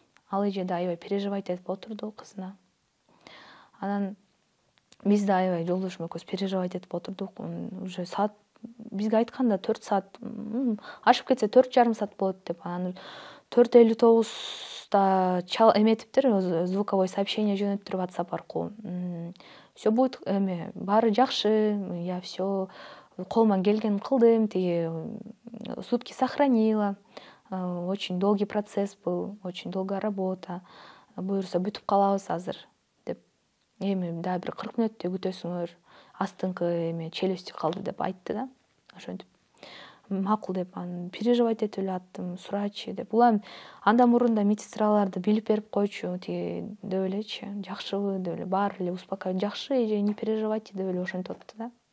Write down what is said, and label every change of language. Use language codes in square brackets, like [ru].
[ky] Ал эже да аябай переживать этип отурду кызына. Анан биз да аябай жолдошум экөөбүз переживать этип отурдук. [ru] Уже [ky] саат бизге айтканда 4 саат, ашып кетсе 4,5 саат болот деп. Анан 4:59 эметиптир, [ru] звуковой сообщение [ky] жөнөттүр WhatsApp аркылуу. [ru] Все будет, [ky] баары жакшы, [ru] я все [ky] колуман келгенин кылдым, тиги [ru] сутки сохранила, очень долгий процесс был, очень долгая работа, [ky] буюрса бүтүп калабыз азыр деп. Эми дагы бир 40 мүнөттөй күтөсүңөр, астыңкы челюсти калды деп айтты да. Ошентип макул деп, анан переживать этип эле аттым, сурачы деп. Улам андан мурун да медсестраларды билип берип койчу, тиги деп элечи, жакшыбы деп эле, баары эле успокаивать, жакшы эже, [ru] не переживайте [ky] деп эле ошентип атты да.